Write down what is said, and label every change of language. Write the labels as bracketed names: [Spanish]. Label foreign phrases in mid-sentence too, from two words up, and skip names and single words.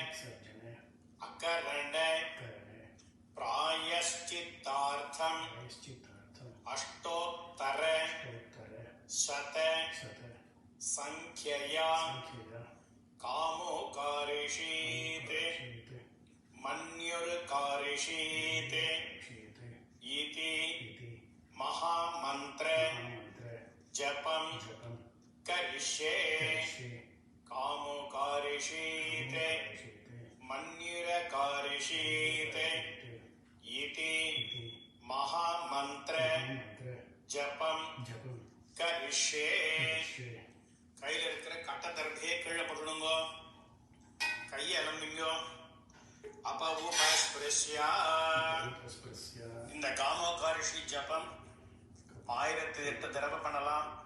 [Sanskrit] अकरण प्रायश्चित्तार्थम अष्टोत्तर शत संख्यया कामोकारिषीत् मन्युर्कारिषीत् इति महामंत्र जपं करिष्ये. कामोऽकार्षीत् मन्युरकार्षीत् इति महामन्त्र जपं करिष्ये [Tamil] கையில இருக்கிற கட்ட தரத்தையே கீழே போட்டுடுங்கோ, கையை அலம்பிங்கோ. அபவுபஸ்பிருஷ்யா இந்த காமோகாரிஷி ஜபம் 1008 தடவை பண்ணலாம்.